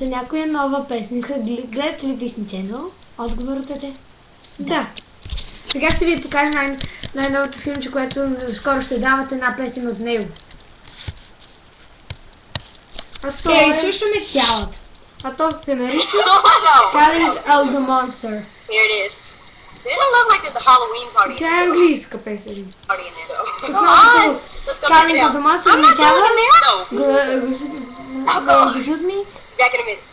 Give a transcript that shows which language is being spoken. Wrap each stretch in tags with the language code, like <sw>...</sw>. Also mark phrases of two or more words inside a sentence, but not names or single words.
<bg>Някоя нова песенка. Гледате ли Disney Channel? Отговорът е те. Да. Сега ще ви покажа най-новото филмче, което скоро ще дават една песен от него. А то Ще е... изслушаме цялата. А то се нарича... Calling All the Monster.</bg> <en>Here it is. It doesn't look like there's a Halloween party</en> <bg>Тя е английска песен.</bg> <en>in it though.</en> <bg>С новото Calling All the Monster означава</bg> <en>No.</en> <bg>гласът ми</bg> <en>Back in a minute.</en>